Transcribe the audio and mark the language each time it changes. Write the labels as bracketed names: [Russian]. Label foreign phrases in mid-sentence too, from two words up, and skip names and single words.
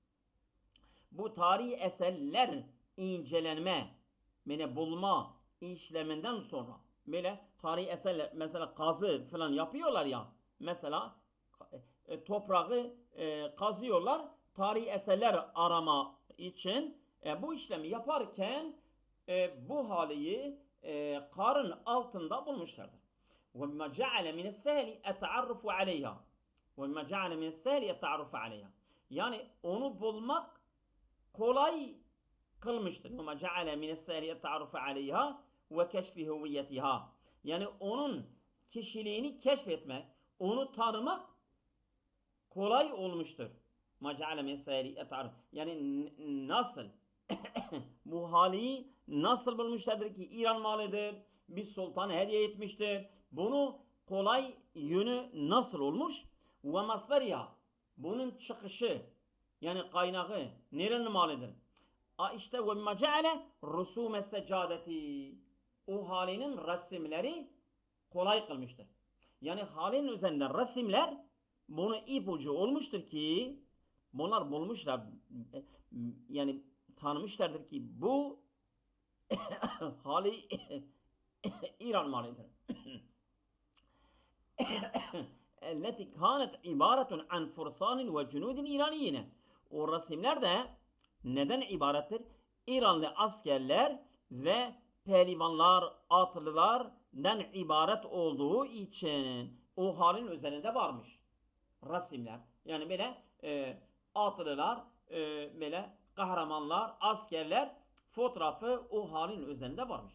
[Turkish] Bu tarihi eserler incelenme, yani bulma işleminden sonra böyle tarihi eserler mesela kazı falan yapıyorlar ya mesela toprağı kazıyorlar tarihi eserler arama için bu işlemi yaparken bu halıyı karın altında bulmuşlardır. [Arabic] وَمَّا جَعَلَ مِنَ السَّهْلِ اَتَعَرُّفُ عَلَيْهَا وَمَّا جَعَلَ مِنَ السَّهْلِ اَتَعَرُّفُ عَلَيْهَا [Turkish] yani onu bulmak kolay kılmıştır. [Arabic] وَمَا جَعَلَ مِنَ السَّهْلِ اَتَعَرُّفُ عَلَيْهَا وَكَشْفِ هُوِيَّتِهَا [Turkish] yani onun kişiliğini keşfetmek, onu tanımak kolay olmuştur. [Arabic] مَا جَعَلَ مِنَ السَّهْلِ اَتَعَرُّفُ [Turkish] yani nasıl? Bu hali nasıl bulmuşlardır ki İran malıdır, bir sultan hediye etmiştir. Bunu kolay yönü nasıl olmuş? [Arabic] ومصدرها [Turkish] bunun çıkışı yani kaynağı nerenin malıdır? İşte [Arabic] وما جعل رسوم السجادة [Turkish] o halinin resimleri kolay kılmıştır. Yani halinin üzerinde resimler bunu ipucu olmuştur ki bunlar bulmuşlar yani tanımışlardır ki bu hali İran malıdır. [Arabic] التي كانت عبارة عن فرسان وجنود إيرانيين. [Turkish] O resimler de neden ibarettir? İranlı askerler ve pehlivanlar, atlılardan ibaret olduğu için o halin üzerinde varmış resimler. Yani böyle atlılar, böyle kahramanlar, askerler fotoğrafı o halin üzerinde varmış.